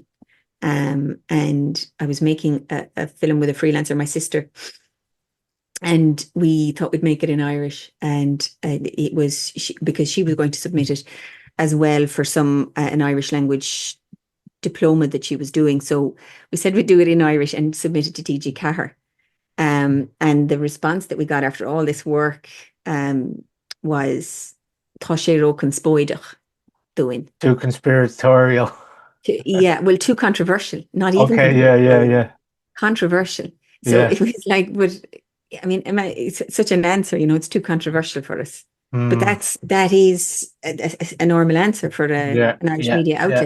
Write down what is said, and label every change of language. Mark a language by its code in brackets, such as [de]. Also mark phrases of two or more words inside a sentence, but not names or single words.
[en] And I was making a film with a freelancer, my sister, and we thought we'd make it in Irish, and it was because she was going to submit it as well for an Irish language diploma that she was doing. So we said we'd do it in Irish and submit it to 𝘵𝘰. And the response that we got after all this work was [ga] tá sé ro conspóideach [en] doing. Too conspiratorial. Yeah, well, too controversial. Not even Okay, yeah. controversial. So Yeah. it was like, but I mean, it's such an answer, it's too controversial for us. But that is a normal answer for an Irish media outlet.